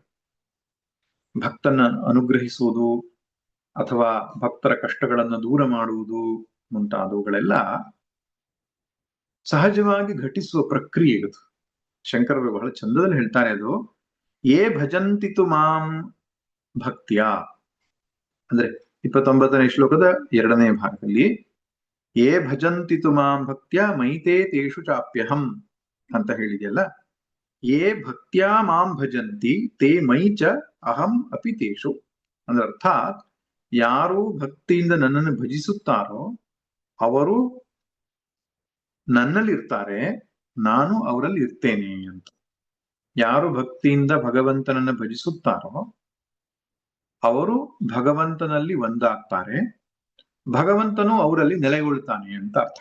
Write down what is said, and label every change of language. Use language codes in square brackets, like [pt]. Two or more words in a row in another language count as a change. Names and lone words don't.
[kn] ಭಕ್ತನ ಅನುಗ್ರಹಿಸುವುದು ಅಥವಾ ಭಕ್ತರ ಕಷ್ಟಗಳನ್ನು ದೂರ ಮಾಡುವುದು ಮುಂತಾದವುಗಳೆಲ್ಲ ಸಹಜವಾಗಿ ಘಟಿಸುವ ಪ್ರಕ್ರಿಯೆ ಇದು. ಶಂಕರರು ಬಹಳ ಚಂದದಲ್ಲಿ ಹೇಳ್ತಾರೆ ಅದು. [sa] ಏ ಭಜಂತಿತು ಮಾಂ ಭಕ್ತಿಯ [kn] ಅಂದ್ರೆ 29ನೇ ಶ್ಲೋಕದ 2ನೇ ಭಾಗದಲ್ಲಿ [sa] ಏ ಭಜಂತಿತು ಮಾಂ ಭಕ್ತ್ಯ ಮೈತೇ ತೇಷು ಚಾಪ್ಯಹಂ [kn] ಅಂತ ಹೇಳಿದೆಯಲ್ಲ. [sa] ಏ ಭಕ್ತ್ಯಾ ಮಾಂ ಭಜಂತಿ ತೇ ಮೈ ಚ ಅಹಂ ಅಪಿ ತೇಷು. [kn] ಅಂದ್ರೆ ಅರ್ಥಾತ್ ಯಾರು ಭಕ್ತಿಯಿಂದ ನನ್ನನ್ನು ಭಜಿಸುತ್ತಾರೋ ಅವರು ನನ್ನಲ್ಲಿರ್ತಾರೆ, ನಾನು ಅವರಲ್ಲಿ ಇರ್ತೇನೆ ಅಂತ. ಯಾರು ಭಕ್ತಿಯಿಂದ ಭಗವಂತನನ್ನ ಭಜಿಸುತ್ತಾರೋ ಅವರು ಭಗವಂತನಲ್ಲಿ ಒಂದಾಗ್ತಾರೆ, ಭಗವಂತನು ಅವರಲ್ಲಿ ನೆಲೆಗೊಳ್ತಾನೆ ಅಂತ ಅರ್ಥ.